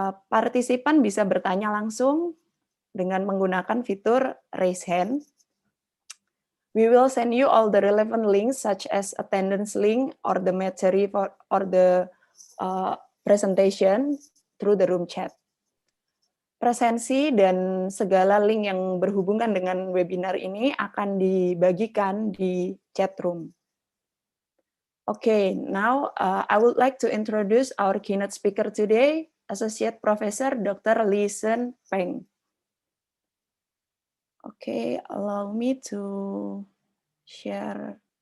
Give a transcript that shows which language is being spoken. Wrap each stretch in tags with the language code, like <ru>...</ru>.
<id>Partisipan bisa bertanya langsung dengan menggunakan fitur raise hand.</id> <en>We will send you all the relevant links such as attendance link or the material or the presentation through the room chat.</en> <id>Presensi dan segala link yang berhubungan dengan webinar ini akan dibagikan di chat room.</id> <en>Okay, now I would like to introduce our keynote speaker today, Associate Professor Dr. Li-Hsun PENG. Okay, allow me to share.</en>